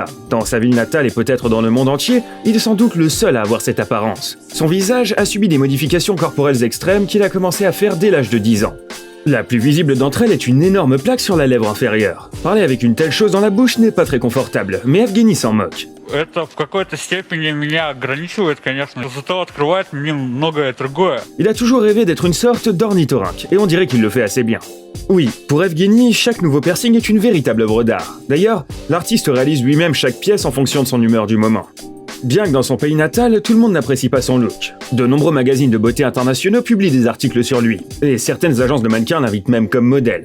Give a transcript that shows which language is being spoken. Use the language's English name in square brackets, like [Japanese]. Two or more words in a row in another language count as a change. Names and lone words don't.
[French] Dans sa ville natale et peut-être dans le monde entier, il est sans doute le seul à avoir cette apparence. Son visage a subi des modifications corporelles extrêmes qu'il a commencé à faire dès l'âge de 10 ans. La plus visible d'entre elles est une énorme plaque sur la lèvre inférieure. Parler avec une telle chose dans la bouche n'est pas très confortable, mais Evgeny s'en moque. [Russian] Это в какой-то степени меня ограничивает, конечно, зато открывает мне многое другое. [French] Il a toujours rêvé d'être une sorte d'ornithorynque, et on dirait qu'il le fait assez bien. Oui, pour Evgeny, chaque nouveau piercing est une véritable œuvre d'art. D'ailleurs, l'artiste réalise lui-même chaque pièce en fonction de son humeur du moment. Bien que dans son pays natal, tout le monde n'apprécie pas son look. De nombreux magazines de beauté internationaux publient des articles sur lui, et certaines agences de mannequins l'invitent même comme modèle.